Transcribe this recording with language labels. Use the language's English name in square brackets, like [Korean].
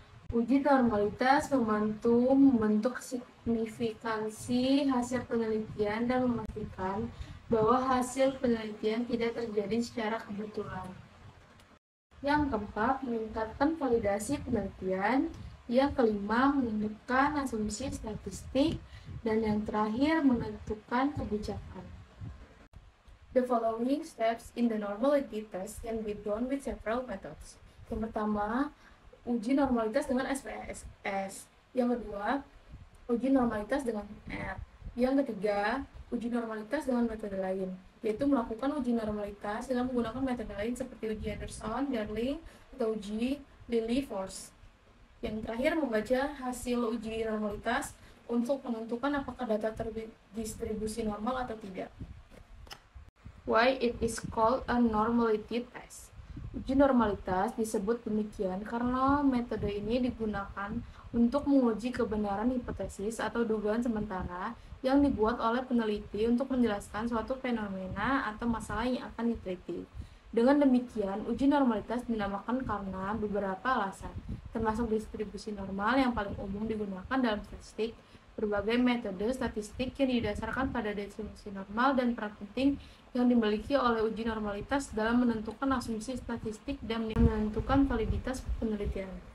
[Indonesian] Uji normalitas membantu membentuk signifikansi hasil penelitian dan memastikan bahwa hasil penelitian tidak terjadi secara kebetulan. Yang keempat, meningkatkan validasi penelitian. Yang kelima, menentukan asumsi statistik. Dan yang terakhir, menentukan kebijakan. [English] The following steps in the normality test can be done with several methods. [Indonesian] Yang pertama, uji normalitas dengan SPSS. Yang kedua, uji normalitas dengan R. Yang ketiga, uji normalitas dengan metode lain, yaitu melakukan uji normalitas dengan menggunakan metode lain seperti uji Anderson, Darling, atau uji Lilliefors. Yang terakhir, membaca hasil uji normalitas untuk menentukan apakah data terdistribusi normal atau tidak. [English] Why it is called a normality test? [Indonesian] Uji normalitas disebut demikian karena metode ini digunakan untuk menguji kebenaran hipotesis atau dugaan sementara yang dibuat oleh peneliti untuk menjelaskan suatu fenomena atau masalah yang akan diteliti. Dengan demikian, uji normalitas dinamakan karena beberapa alasan, termasuk distribusi normal yang paling umum digunakan dalam statistik, berbagai metode statistik yang didasarkan pada distribusi normal, dan peran penting yang dimiliki oleh uji normalitas dalam menentukan asumsi statistik dan menentukan validitas penelitian.